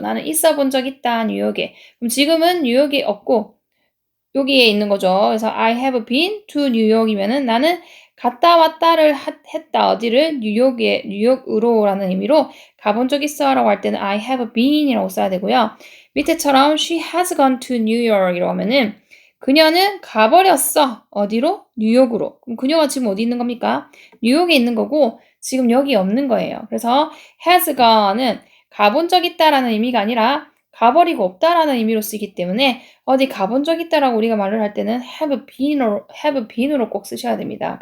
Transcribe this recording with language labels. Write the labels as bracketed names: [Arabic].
[Korean] 나는 있어 본 적 있다 뉴욕에. 그럼 지금은 뉴욕에 없고 여기에 있는 거죠. 그래서 [English] I have been to New York [Korean] 이면은 나는 갔다 왔다를 했다. 어디를? 뉴욕으로라는 의미로 가본 적 있어라고 할 때는 I have been이라고 써야 되고요. 밑에처럼 [English] she has gone to New York [Korean] 이라고 하면은 그녀는 가버렸어. 어디로? 뉴욕으로. 그럼 그녀가 지금 어디 있는 겁니까? 뉴욕에 있는 거고 지금 여기 없는 거예요. 그래서 has gone은 가본 적 있다라는 의미가 아니라 가버리고 없다라는 의미로 쓰기 때문에 어디 가본 적 있다라고 우리가 말을 할 때는 have been으로 꼭 쓰셔야 됩니다.